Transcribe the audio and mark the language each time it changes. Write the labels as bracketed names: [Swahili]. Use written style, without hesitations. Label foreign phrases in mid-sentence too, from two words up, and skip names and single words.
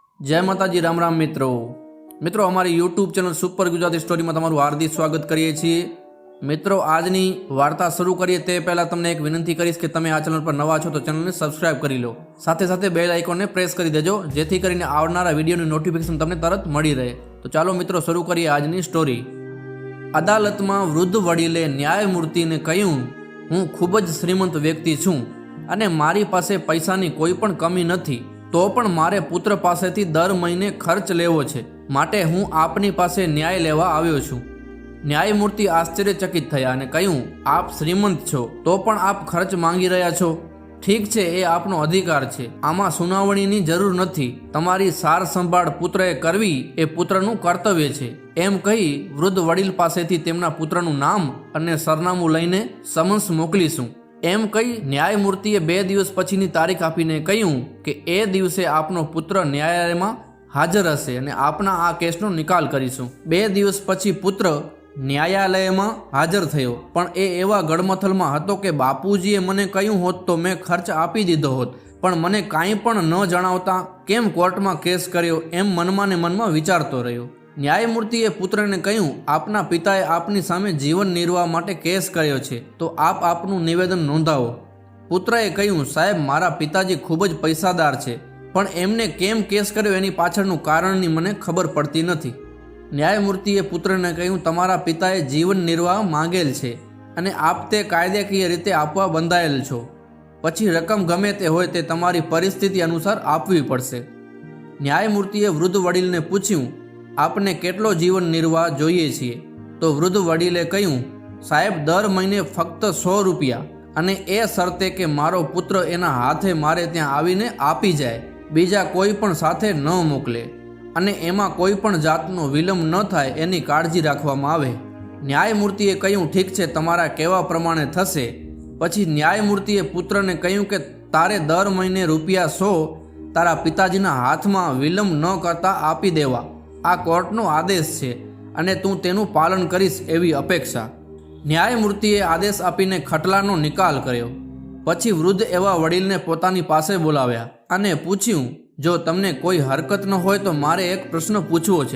[Gujarati] જય માતાજી રામ રામ મિત્રો અમારી યૂટ્યૂબ ચેનલ સુપર ગુજરાતી સ્ટોરી માં તમારું હાર્દિક સ્વાગત કરીએ છીએ। મિત્રો આજની વાર્તા શરૂ કરીએ તે પહેલા તમને એક વિનંતી કરીશ કે તમે આ ચેનલ પર નવા છો તો ચેનલ ને સબ્સ્ક્રાઇબ કરી લો, સાથે સાથે [English] bell icon [Gujarati] ને પ્રેસ કરી દેજો જેથી કરીને આવનારા વિડિયોની નોટિફિકેશન તમને તરત મળી રહે। તો ચાલો મિત્રો શરૂ કરીએ આજની સ્ટોરી। અદાલત માં વૃદ્ધ વડીલે ન્યાયમૂર્તિ ને કહ્યું, હું ખૂબ જ શ્રીમંત વ્યક્તિ છું અને મારી પાસે પૈસાની કોઈ પણ કમી નથી, તો પણ મારે પુત્ર પાસેથી દર મહીને ખર્ચ લેવો છે, માટે હું આપની પાસે ન્યાય લેવા આવ્યો છું। ન્યાયમૂર્તિ આશ્ચર્યચકિત થયા અને કહ્યું, આપ શ્રીમંત છો તો પણ આપ ખર્ચ માંગી રહ્યા છો। ઠીક છે, એ આપનો અધિકાર છે, આમાં સુનાવણીની જરૂર નથી, તમારી સાર સંભાળ પુત્રએ કરવી એ પુત્રનું કર્તવ્ય છે। એમ કહી વૃદ્ધ વડીલ પાસેથી તેમના પુત્રનું નામ અને સરનામું લઈને સમન્સ મોકલીશું। એમ કહી ન્યાયમૂર્તિએ 2 દિવસ પછીની તારીખ આપીને કહ્યું કે એ દિવસે આપનો પુત્ર ન્યાયાલયમાં હાજર હશે અને આપના આ કેસનો નિકાલ કરીશું। 2 દિવસ પછી પુત્ર ન્યાયાલયમાં હાજર થયો, પણ એ એવા ગડમથલમાં હતો કે બાપુજીએ મને કહ્યું હોત તો મેં ખર્ચ આપી દીધો હોત, પણ મને કાંઈ પણ ન જણાવતા કેમ કોર્ટમાં કેસ કર્યો એમ મનમાં ને મનમાં વિચારતો રહ્યો। ન્યાયમૂર્તિએ પુત્રને કહ્યું, આપના પિતાએ આપની સામે જીવન નિર્વાહ માટે કેસ કર્યો છે, તો આપ આપનું નિવેદન નોંધાવો। પુત્રએ કહ્યું, સાહેબ મારા પિતાજી ખૂબ જ પૈસાદાર છે, પણ એમને કેમ કેસ કર્યો એની પાછળનું કારણની મને ખબર પડતી નથી। ન્યાયમૂર્તિએ પુત્રને કહ્યું, તમારા પિતાએ જીવન નિર્વાહ માંગેલ છે અને આપ તે કાયદેકીય રીતે આપવા બંધાયેલ છો, પછી રકમ ગમે તે હોય તે તમારી પરિસ્થિતિ અનુસાર આપવી પડશે। ન્યાયમૂર્તિએ વૃદ્ધ વડીલને પૂછ્યું, આપને કેટલો જીવન નિર્વાહ જોઈએ છે? તો વૃદ્ધ વડીલે કહ્યું, સાહેબ દર મહીને ફક્ત 100 રૂપિયા અને એ શરતે કે મારો પુત્ર એના હાથે મારે ત્યાં આવીને આપી જાય, બીજા કોઈ પણ સાથે ન મોકલે અને એમાં કોઈ પણ જાતનો વિલંબ ન થાય એની કાળજી રાખવામાં આવે। ન્યાયમૂર્તિએ કહ્યું, ઠીક છે, તમારા કહેવા પ્રમાણે થશે। પછી ન્યાયમૂર્તિએ પુત્રને કહ્યું કે તારે દર મહીને રૂપિયા 100 તારા પિતાજીના હાથમાં વિલંબ ન કરતા આપી દેવા, આ કોર્ટનો આદેશ છે અને તું તેનું પાલન કરીશ એવી અપેક્ષા। ન્યાયમૂર્તિએ આદેશ આપીને ખટલાનો નિકાલ કર્યો। પછી વૃદ્ધ એવા વડીલને પોતાની પાસે બોલાવ્યા અને પૂછ્યું, જો તમને કોઈ હરકત ન હોય તો મારે એક પ્રશ્ન પૂછવો છે।